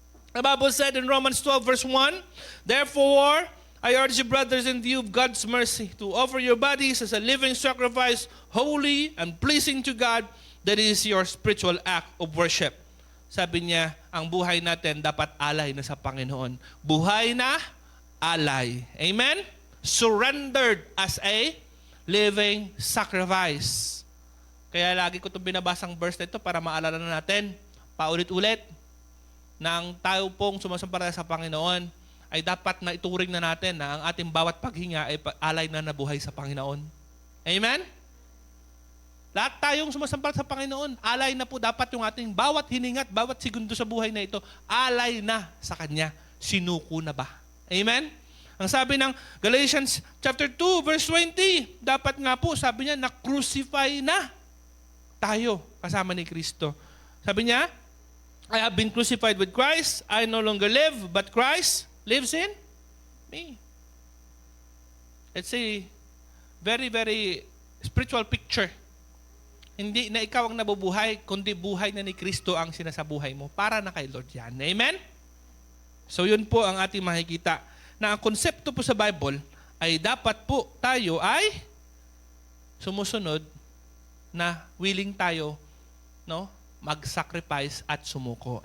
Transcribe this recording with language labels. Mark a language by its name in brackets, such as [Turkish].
[English] The Bible said in Romans 12 verse 1, therefore, I urge you, brothers, in view of God's mercy, to offer your bodies as a living sacrifice, holy and pleasing to God, that is your spiritual act of worship. [Filipino] Sabi niya, ang buhay natin dapat alay na sa Panginoon. Buhay na alay. Amen? [English] Surrendered as a living sacrifice. [Filipino] Kaya lagi ko itong binabasang verse na ito para maalala na natin, paulit-ulit na ang tayo pong sumasampalataya sa Panginoon ay dapat na ituring na natin na ang ating bawat paghinga ay alay na nabuhay sa Panginoon. Amen? Lahat tayong sumasampalataya sa Panginoon, alay na po dapat yung ating bawat hininga at bawat segundo sa buhay na ito, alay na sa Kanya. Sinuko na ba? Amen? Ang sabi ng Galatians chapter 2 verse 20, dapat nga po, sabi niya, na-crucify na tayo kasama ni Kristo. Sabi niya, [English] I have been crucified with Christ. I no longer live, but Christ lives in me. It's a very, very spiritual picture. [Filipino] Hindi na ikaw ang nabubuhay, kundi buhay na ni Kristo ang sinasabuhay mo. Para na kay Lord yan. Amen? So yun po ang ating makikita. Na ang konsepto po sa Bible ay dapat po tayo ay sumusunod na willing tayo, no, mag-sacrifice at sumuko.